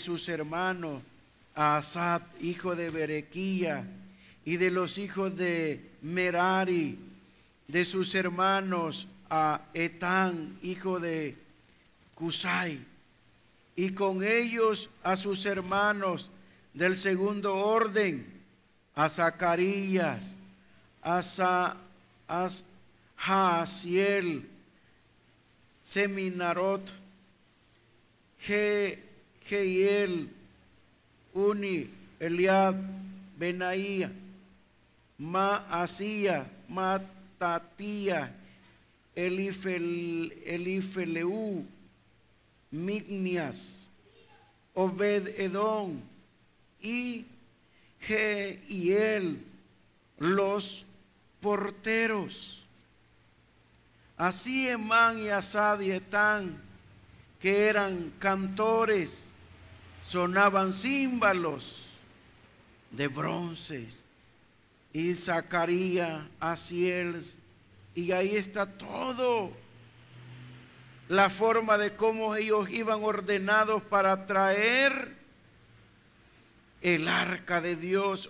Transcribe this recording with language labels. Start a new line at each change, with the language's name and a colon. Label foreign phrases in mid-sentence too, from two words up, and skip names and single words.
Spanish: sus hermanos, a Asaf, hijo de Berequía, y de los hijos de Merari, de sus hermanos, a Etán, hijo de Cusai, y con ellos a sus hermanos del segundo orden, a Zacarías, a Jaasiel, Seminarot, Jehiel, Uni, Eliab, Benaía, Maasía, Matatía, Elifeleu, Mignias, Obed-Edom y Jehiel, los porteros. Así Emán y Asad y Etán, que eran cantores, sonaban címbalos de bronces, y Zacarías, Asiel, y ahí está todo, la forma de cómo ellos iban ordenados para traer el arca de Dios.